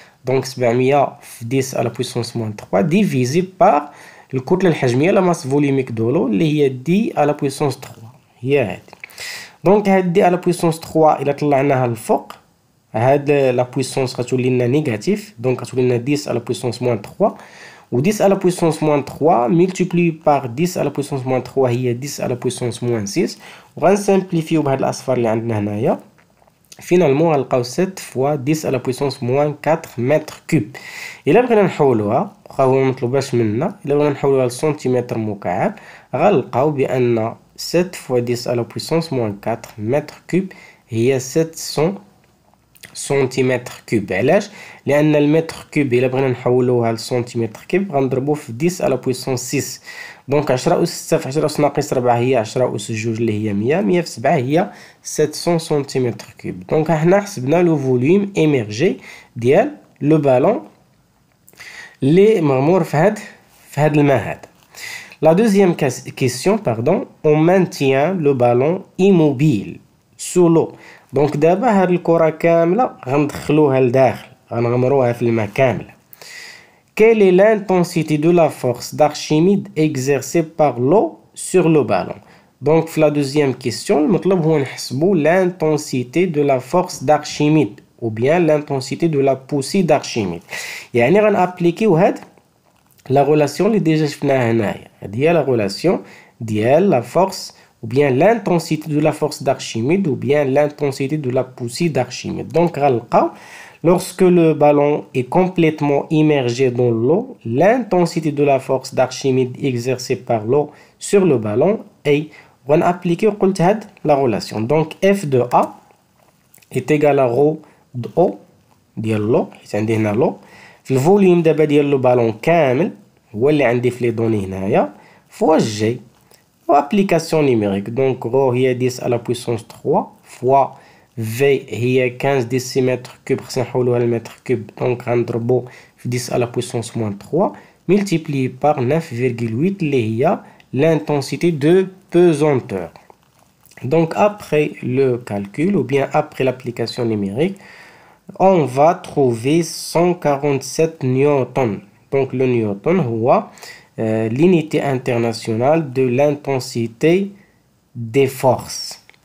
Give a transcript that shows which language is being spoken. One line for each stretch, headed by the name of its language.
Arabic: دونك 700 في 10 على بويسونس موان 3 ديفيزي بار الكتلة الحجمية لا ماس فوليميك دولو اللي هي دي على بويسونس 3 هي هادي. دونك هاد دي على بويسونس 3 الا طلعناها للفوق هاد لا بويسونس غتولي لنا نيجاتيف. دونك غتولي لنا 10 على بويسونس موان 3 و
French: 10 à la puissance moins 3 multiplié par 10 à la puissance moins 3 هي 10 à la puissance moins 6.
Arabic: وغنسامبليفيو بهاد الاصفار اللي عندنا هنايا فينالمون غنلقاو
French: 7 fois 10 à la puissance moins 4
Arabic: متر كوب. الا بغينا نحولوها واخا هو مطلوباش منا الا بغينا نحولوها لسنتيمتر مكعب غنلقاو بان
French: 7 fois 10 à la puissance moins 4 mètres cubes
Arabic: هي 700 سنتيمتر كوب. علاش؟ لأن المتر كوب إلا بغينا نحولوها لسنتيمتر كوب غنضربوه في 10 على بويسونس 6. دونك 10 أس 6 في 10 أس ناقص 4 هي 10 أس 2 اللي هي 100. 100 في 7 هي 700 سنتيمتر كوب. دونك حنا حسبنا لو فوليوم إيميرجي ديال لو بالون اللي مغمور في هاد الماء هذا.
French: La deuxième question, pardon, on maintient le ballon immobile sous l'eau. Donc d'abord
Arabic: هاد الكرة كاملة غندخلوها لداخل غنغمروها في الماء كاملة.
French: Quelle est l'intensité de la force d'Archimede exercée par l'eau sur le ballon? Donc في la deuxième question
Arabic: المطلوب هو نحسبو
French: l'intensité de la force d'Archimede ou bien l'intensité de la poussée d'Archimede.
Arabic: يعني غنابليكيو هاد la relation اللي ديجا شفناها هنايا. هادي هي
French: la relation ديال la force ou bien l'intensité de la force d'Archimede ou bien l'intensité de la poussée d'Archimede. Donc
Arabic: غنلقاو
French: lorsque le ballon est complètement immergé dans l'eau, l'intensité de la force d'Archimede exercée par l'eau sur le ballon est
Arabic: غنابليكيو قلت هاد
French: la relation. Donc F de A est égal à rho de O
Arabic: ديال l'eau حيت عندي هنا l'eau في الفوليوم دابا ديال لو بالون كامل هو اللي عندي في لي دوني هنايا فوا جي و ابليكاسيون نيميريك. دونك غو هي 10 على بويسونس 3 فوا في هي 15 ديسيمتر كوب خصنا نحولوها لمتر كوب دونك غنضربو في 10 على بويسونس موان 3 ملتيبلي بار 9,8 اللي هي l'intensité de pesanteur.
French: Donc après le calcul ou bien après l'application numérique, on va trouver 147 newtons. Donc le newton هو l'unité internationale de l'intensité des forces.